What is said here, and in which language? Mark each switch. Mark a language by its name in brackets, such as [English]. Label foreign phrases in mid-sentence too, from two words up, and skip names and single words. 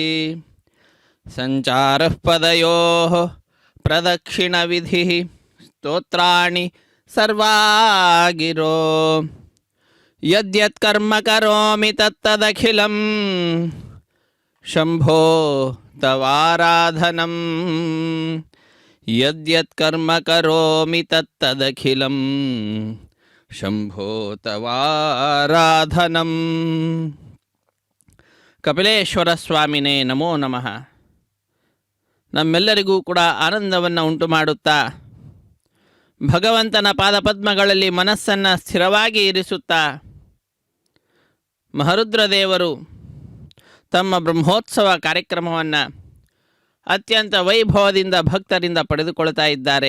[Sanskrit] సంచారః పదయోః ప్రదక్షిణ విధి స్తోత్రాణి సర్వాగిరో యద్యత్ కర్మ కరోమి తత్తదఖిలం శంభో తవారాధనం యద్యత్ కర్మ కరోమి తత్తదఖిలం శంభో తవారాధనం. ಕಪಿಲೇಶ್ವರ ಸ್ವಾಮಿನೇ ನಮೋ ನಮಃ. [Kannada] ನಮ್ಮೆಲ್ಲರಿಗೂ ಕೂಡ ಆನಂದವನ್ನು ಉಂಟು ಮಾಡುತ್ತಾ ಭಗವಂತನ ಪಾದಪದ್ಮಗಳಲ್ಲಿ ಮನಸ್ಸನ್ನು ಸ್ಥಿರವಾಗಿ ಇರಿಸುತ್ತಾ ಮಹರುದ್ರದೇವರು ತಮ್ಮ ಬ್ರಹ್ಮೋತ್ಸವ ಕಾರ್ಯಕ್ರಮವನ್ನು ಅತ್ಯಂತ ವೈಭವದಿಂದ ಭಕ್ತರಿಂದ ಪಡೆದುಕೊಳ್ತಾ ಇದ್ದಾರೆ.